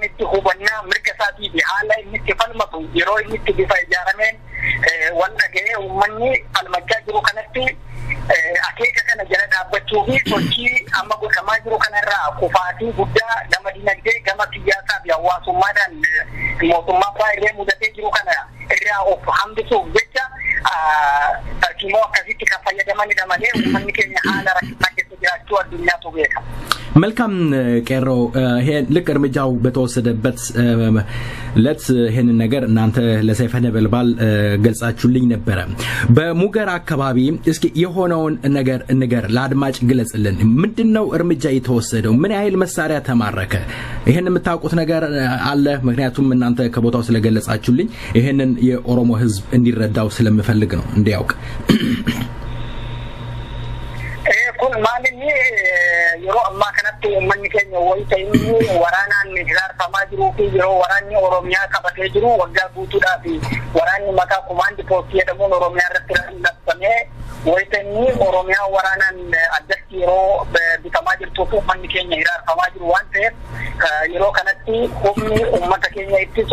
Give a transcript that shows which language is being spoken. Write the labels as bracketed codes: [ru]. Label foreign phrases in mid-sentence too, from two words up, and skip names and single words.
[om] itti hubannaa mirga isaatii fi haala inni itti falmatu yeroo inni itti bifa ijaarameen wal dhaga'ee uummanni falmachaa jiru kanatti akeeka kana jala dhaabbachuu fi sochii amma godhamaa jiru kanarraa kufaatii guddaa gama dinagdee gama siyaasaa fi hawaasummaadhaan mootummaa baay'ee mudatee jiru kana irraa of hambisuuf jecha tartiimoo akkasitti kan fayyadamanidha malee uummanni keenya haala rakkisaa keessa jiraachuu addunyaatu beeka. [am] መልካም ቄሮ ልክ እርምጃው በተወሰደበት ለት ይሄን ነገር እናንተ ለሰይፈ ነበልባል ገልጻችሁልኝ ነበር። በሙገር አካባቢ እስኪ የሆነውን ነገር እንገር ለአድማጭ ግለጽልን። ምንድነው እርምጃ የተወሰደው? ምን ያህል መሳሪያ ተማረከ? ይሄን የምታውቁት ነገር አለ? ምክንያቱም እናንተ ከቦታው ስለገለጻችሁልኝ ይሄንን የኦሮሞ ህዝብ እንዲረዳው ስለምፈልግ ነው እንዲያውቅ። [om] kun maalini yeroo ammaa kanatti uummanni keenya wayita inni waraanaan hiraarfamaa jiruu fi yeroo waraanni Oromiyaa qabatee jiru waggaa guutuudhaaf waraanni maqaa [en] kumaandi poostii [om] jedhamuun Oromiyaa irratti labsamee wayita inni Oromiyaa waraanaan addatti yeroo bitamaa jirtuuf uummanni keenya hiraarfamaa jiru waan ta'eef yeroo kanatti humni uummata keenya ittisu